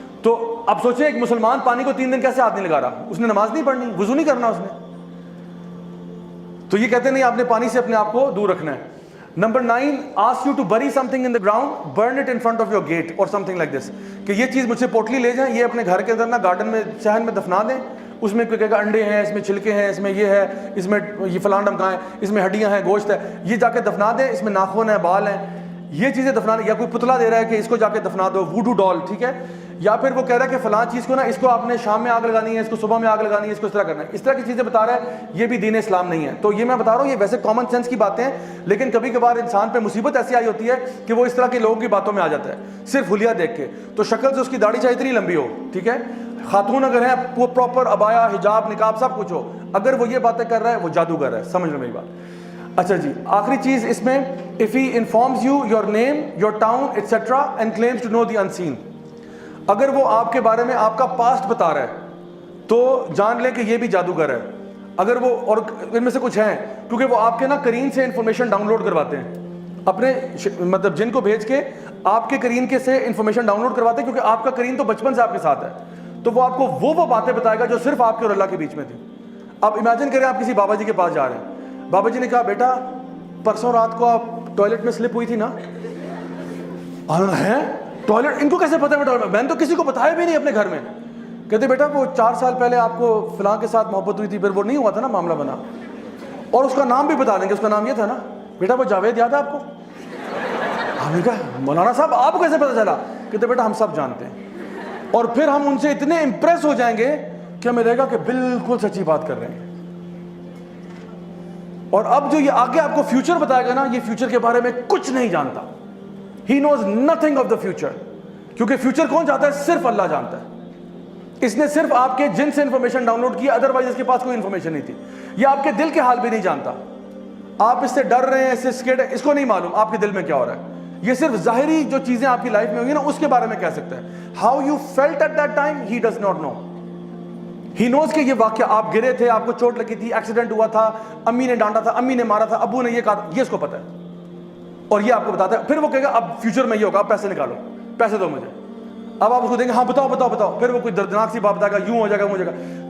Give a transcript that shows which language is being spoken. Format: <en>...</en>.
<ur>تو اب سوچیں ایک مسلمان پانی کو 3 دن کیسے ہاتھ نہیں لگا رہا؟ اس نے نماز نہیں پڑھنی, وضو نہیں کرنا اس نے. تو یہ کہتے ہیں نہیں, آپ نے پانی سے اپنے آپ کو دور رکھنا ہے.</ur> <en>Number 9, ask you to bury something in the ground, burn it in front of your gate or something like this.</en> <ur>کہ یہ چیز مجھ سے پوٹلی لے جائیں, یہ اپنے گھر کے اندر نا گارڈن میں صحن میں دفنا دیں. اس میں کوئی کہے گا انڈے ہیں, اس میں چھلکے ہیں, اس میں یہ ہے, اس میں یہ فلاں ڈمکائیں, اس میں ہڈیاں ہیں, گوشت ہے, یہ جا کے دفنا دیں. اس میں ناخن ہے, بال ہیں, یہ چیزیں دفنا دیں. یا کوئی پتلا دے رہا ہے کہ اس کو جا کے دفنا دو, ووڈو ڈال. ٹھیک ہے, یا پھر وہ کہہ رہا ہے کہ فلاں چیز کو نا اس کو آپ نے شام میں آگ لگانی ہے, اس کو صبح میں آگ لگانی ہے, اس کو اس طرح کرنا ہے. اس طرح کی چیزیں بتا رہا ہے, یہ بھی دین اسلام نہیں ہے. تو یہ میں بتا رہا ہوں یہ ویسے کامن سینس کی باتیں ہیں, لیکن کبھی کبھار انسان پہ مصیبت ایسی آئی ہوتی ہے کہ وہ اس طرح کے لوگوں کی باتوں میں آ جاتا ہے صرف حلیہ دیکھ کے. تو شکل سے اس کی داڑھی چاہے اتنی لمبی ہو, ٹھیک ہے, خاتون اگر ہیں وہ پراپر ابایا, حجاب, نقاب سب کچھ ہو, اگر وہ یہ باتیں کر رہا ہے وہ جادوگر ہے. سمجھ لو میری بات. اچھا جی, آخری چیز اس میں,</ur> <en>if he informs you your name, your town, etc. and claims to know the unseen.</en> <ur>اگر وہ آپ کے بارے میں آپ کا پاسٹ بتا رہا ہے تو جان لیں کہ یہ بھی جادوگر ہے. اگر وہ, اور ان میں سے کچھ ہیں کیونکہ وہ آپ کے نا کرین سے انفارمیشن ڈاؤن لوڈ کرواتے ہیں, اپنے مطلب جن کو بھیج کے آپ کے کرین کے سے انفارمیشن ڈاؤن لوڈ کرواتے ہیں, کیونکہ آپ کا کرین تو بچپن سے آپ کے ساتھ ہے. تو وہ آپ کو وہ باتیں بتائے گا جو صرف آپ کے اور اللہ کے بیچ میں تھی. اب امیجن کریں آپ کسی بابا جی کے پاس جا رہے ہیں, بابا جی نے کہا بیٹا پرسوں رات کو آپ ٹوائلٹ میں سلپ ہوئی تھی نا. ہے ٹوائلٹ, ان کو کیسے پتا ہے؟ میں نے تو کسی کو بتایا بھی نہیں اپنے گھر میں. کہتے بیٹا وہ 4 سال پہلے آپ کو فلاں کے ساتھ محبت ہوئی تھی, پھر وہ نہیں ہوا تھا نا, معاملہ بنا. اور اس کا نام بھی بتا دیں گے, اس کا نام یہ تھا نا, بیٹا وہ جاوید یاد ہے آپ کو؟ ہم نے کہا مولانا صاحب آپ کو کیسے پتا چلا؟ کہتے بیٹا ہم سب جانتے ہیں. اور پھر ہم ان سے اتنے امپریس ہو جائیں گے کہ ہمیں لگے گا کہ بالکل سچی بات کر رہے ہیں. اور اب جو یہ آگے آپ کو فیوچر بتائے گا نا, یہ فیوچر کے بارے میں کچھ نہیں جانتا.</ur> <en>He knows nothing of the future.</en> <ur>کیونکہ فیوچر کون جانتا ہے؟ صرف اللہ جانتا ہے. اس نے صرف آپ کے جن سے انفارمیشن ڈاؤن لوڈ کی, ادروائز اس کے پاس کوئی انفارمیشن نہیں تھی. یہ آپ کے دل کے حال بھی نہیں جانتا. آپ اس سے ڈر رہے ہیں, اس سے اسکیڈ ہے, اس کو نہیں معلوم آپ کے دل میں کیا ہو رہا ہے. یہ صرف ظاہری جو چیزیں آپ کی لائف میں ہوئی نا اس کے بارے میں کہہ سکتا ہے.</ur> <en>How you felt at that time, he does not know. He knows</en> <ur>کہ یہ واقعہ آپ گرے تھے, آپ کو چوٹ لگی تھی, ایکسیڈنٹ ہوا تھا, امی نے ڈانٹا تھا, امی نے مارا تھا, ابو نے یہ کہا تھا, یہ اس کو پتا ہے. اور یہ آپ کو بتاتا ہے. پھر وہ کہے گا اب فیوچر میں یہ ہوگا, اب پیسے نکالو, پیسے دو مجھے. اب آپ اس کو دیں گے ہاں بتاؤ بتاؤ بتاؤ, پھر وہ کوئی دردناک سی بات بتائے گا, یوں ہو جائے گا, وہ ہو جائے گا.</ur>